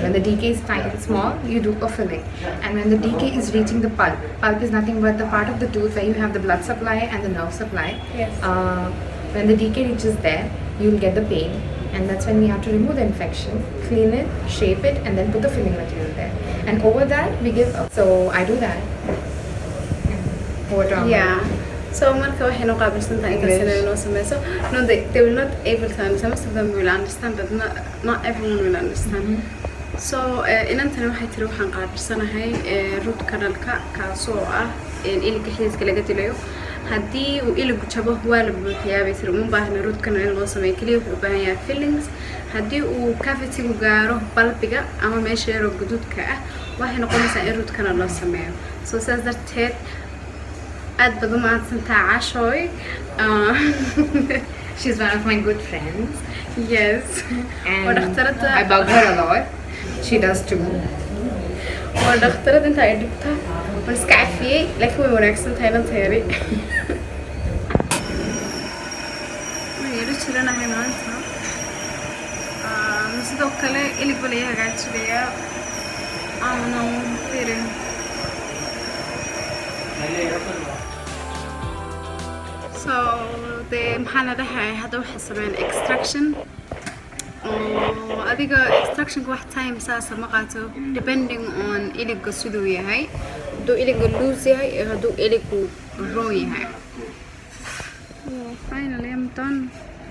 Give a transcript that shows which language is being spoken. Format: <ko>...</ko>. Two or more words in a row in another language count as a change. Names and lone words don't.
<en>When the decay is tiny, small, you do a filling. And when the decay is reaching the pulp is nothing but the part of the tooth where you have the blood supply and the nerve supply. Yes. When the decay reaches there, you'll get the pain, and that's when we have to remove the infection, clean it, shape it, and then put the filling material there. And over that, we give up. So I do that. Over to Amma. Yeah.</en> <so>So marka waxay noo qaabilsantahay inta sida loo sameeyo.</so> <en>No, they will not able to understand. Most of them will understand, but not everyone will understand.</en> <so>So inantana waxay tiri waxaan qaabilsanahay</so> <en>root canal-</en> <so>ka kaasoo ah iliga xiiska laga dilayo. haddii uu iligu jabo waa la buuxiyaa bay tiri uma baahna</so> <en>root canal</en> <so>in loo sameeyo kaliya wuxuu u baahan yahay fillings. haddii uu cavity-gu gaaro balbiga ama meesha yaroo guduudka ah waxay noqonaysaa in</so> <en>root canal</en> <so>loo sameeyo. So saas darteed aad baad u mahadsantahay Caashooy.</so> <en>She's one of my good friends. Yes. And</en> <so>waa dhakhtarada</so> <en>I bug her a lot. She does too.</en> <so>waa dhakhtarada inta ay dhigta waan iska cafiyey laakiin way wanaagsan tahay lanteeri. waan yaro jiranahay maanta. sidoo kale ilig baa laga hagaajinayaa. No firin. So maxaa la dhahay hadda waxay sameeyeen extraction. adiga extractionka wax time saasa ma qaato</so> <en>depending on</en> <so>iliga siduu yahay. hadduu iliga loose yahay iyo hadduu iligu raw yahay.</so> <en>Finally I'm done.</en>